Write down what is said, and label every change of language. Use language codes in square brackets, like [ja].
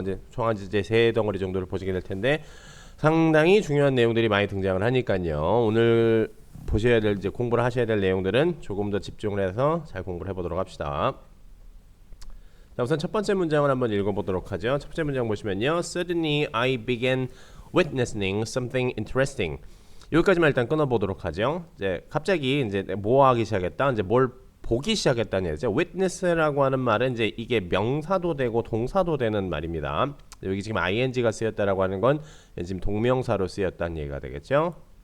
[ko] 이제 총 이제 세 덩어리 정도를 보시게 될 텐데 상당히 중요한 내용들이 많이 등장을 하니까요. 오늘 보셔야 될 이제 공부를 하셔야 될 내용들은 조금 더 집중을 해서 잘 공부를 해보도록 합시다. 자, 우선 첫 번째 문장을 한번 읽어보도록 하죠. 첫 번째 문장 보시면요. [en] Suddenly I began witnessing something interesting. [ko] 여기까지만 일단 끊어보도록 하죠. 이제 갑자기 이제 뭐 하기 시작했다. 이제 뭘 보기 시작했다는 얘기죠. Witness라고 하는 말은 이제 이게 명사도 되고 동사도 되는 말입니다. 여기 지금 ing가 쓰였다라고 하는 건 지금 동명사로 쓰였다는 얘기가 되겠죠.